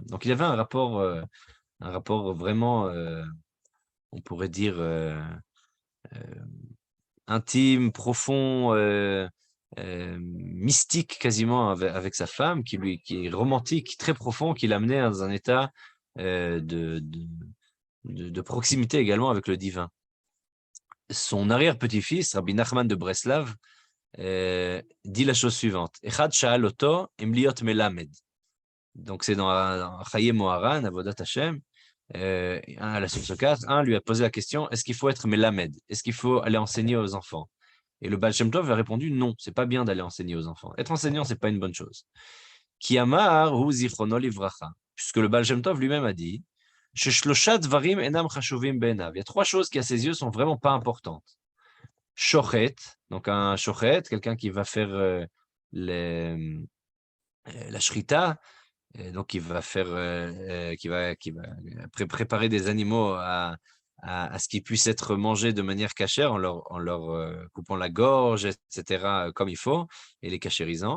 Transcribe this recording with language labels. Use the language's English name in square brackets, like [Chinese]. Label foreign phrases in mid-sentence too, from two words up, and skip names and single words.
[French] Donc, il avait un rapport vraiment, on pourrait dire, intime, profond, mystique quasiment avec sa femme, qui est romantique, très profond, qui l'amenait dans un état de proximité également avec le divin. Son arrière-petit-fils, Rabbi Nachman de Breslav, dit la chose suivante. [Hebrew] אחד שאל אותו אם להיות מלמד. [French] Donc, c'est dans Chaye Moharan, Avodat Hashem, à la source 4, un lui a posé la question, est-ce qu'il faut être Melamed? Est-ce qu'il faut aller enseigner aux enfants? Et le Baal Shem Tov a répondu, non, c'est pas bien d'aller enseigner aux enfants. Être enseignant, c'est pas une bonne chose. [Hebrew] כי אמר הוא זכרונו לברכה, [French] puisque le Baal Shem Tov lui-même a dit, [Hebrew] ששלושה דברים אינם חשובים בעיניו. [French] Il y a 3 choses qui, à ses yeux, sont vraiment pas importantes. Shochet, donc un shochet, quelqu'un qui va faire la shrita, donc qui va faire, qui va préparer des animaux à ce qu'ils puissent être mangés de manière cachère en leur coupant la gorge, etc., comme il faut, et les cachérisant.